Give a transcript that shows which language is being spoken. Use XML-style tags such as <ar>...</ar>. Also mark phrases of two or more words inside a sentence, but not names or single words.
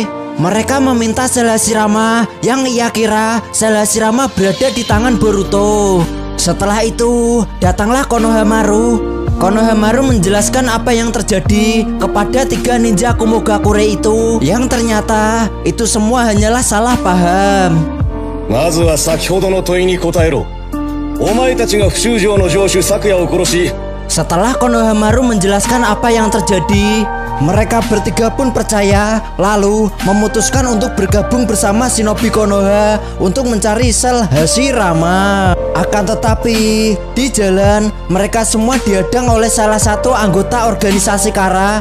<id>Mereka meminta sel Hashirama yang ia kira sel Hashirama berada di tangan Boruto. Setelah itu datanglah Konohamaru. Konohamaru menjelaskan apa yang terjadi kepada 3 ninja Kumogakure itu, yang ternyata itu semua hanyalah salah paham.</id> <ja>まずは先ほどの問いに答えろ。お前たちがフシュジョウの城主サクヤを殺し.</ja> <id>Setelah Konohamaru menjelaskan apa yang terjadi, mereka bertiga pun percaya, lalu memutuskan untuk bergabung bersama Shinobi Konoha untuk mencari sel Hashirama. Akan tetapi, di jalan mereka semua dihadang oleh salah satu anggota organisasi Kara.</id>